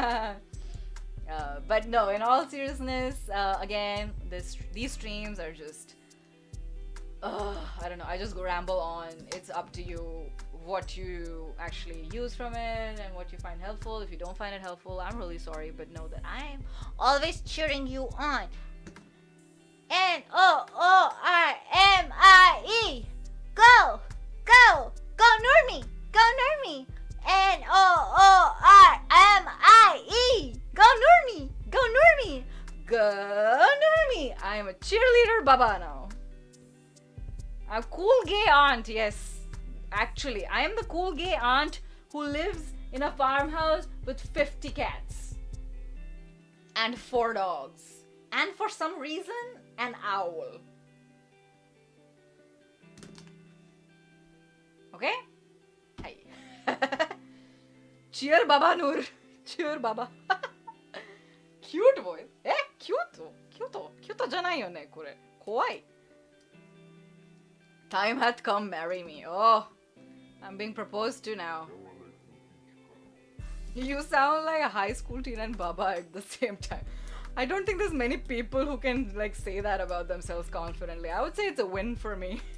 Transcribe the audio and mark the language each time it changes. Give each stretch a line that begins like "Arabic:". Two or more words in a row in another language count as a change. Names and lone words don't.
English: But no, in all seriousness, again, these streams are just I don't know. I just go ramble on. It's up to you what you actually use from it and what you find helpful. If you don't find it helpful, I'm really sorry, but know that I'm always cheering you on. Noormie. Go, go, go Noormie. Go Noormie. Noormie. Go Noormie. Go Noormie. Go Noormie. I am a cheerleader baba now. I'm cool gay aunt, yes. Actually, I am the cool gay aunt who lives in a farmhouse with 50 cats. And 4 dogs. And for some reason, an owl. Okay? Hi. Cheer Baba Noor. Cheer Baba. Cute voice. Cute.
Japanese: Cute じゃないよね、これ。怖い。
English: Time hath come, marry me. Oh, I'm being proposed to now. You sound like a high school teen and Baba at the same time. I don't think there's many people who can like say that about themselves confidently. I would say it's a win for me.